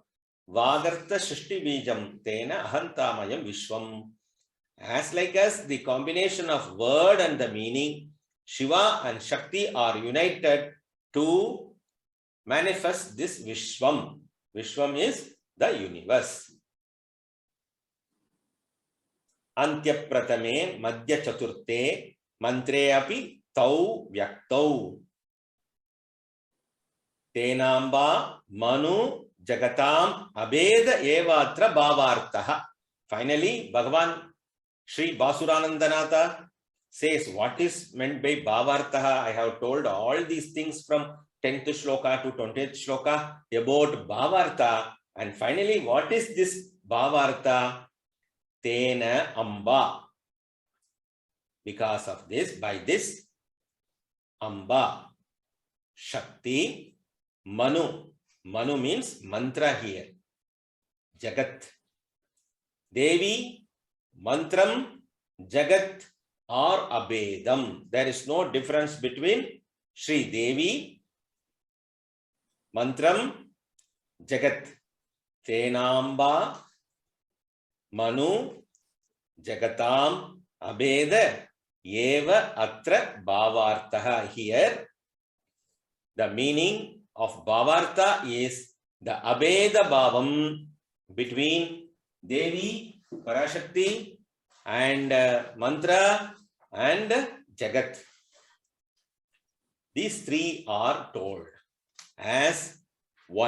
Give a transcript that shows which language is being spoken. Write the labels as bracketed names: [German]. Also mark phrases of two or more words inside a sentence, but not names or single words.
[Sanskrit] Vagartha Shrishti Bijam Tena Ahantamayam Vishwam. [English] As like as the combination of word and the meaning, Shiva and Shakti are united to manifest this Vishwam. Vishwam is the universe. [Sanskrit] Antya Pratame Madhya Chaturte Mantre api Tau Vyaktau Tenamba Manu Jagatam Abeda Evatra Bhavartaha. [English] Finally, Bhagavan Sri Basuranandanatha says what is meant by Bhavartaha. I have told all these things from 10th shloka to 20th shloka about Bhavarta. And finally, what is this Bhavarta? [Sanskrit] Tena Amba. [English] Because of this, by this, Amba, Shakti, Manu. Manu means mantra here. Jagat. [Sanskrit] Devi, Mantram, Jagat or Abedam. [English] There is no difference between Sri Devi, Mantram, Jagat. [Sanskrit] Tenamba, Manu, Jagatam, Abeda, Eva, Atra, Bhavartaha. [English] Here, the meaning of Bhavarta is the [Sanskrit] Abeda Bhavam [English] between Devi, Parashakti, and Mantra and Jagat. These three are told as one.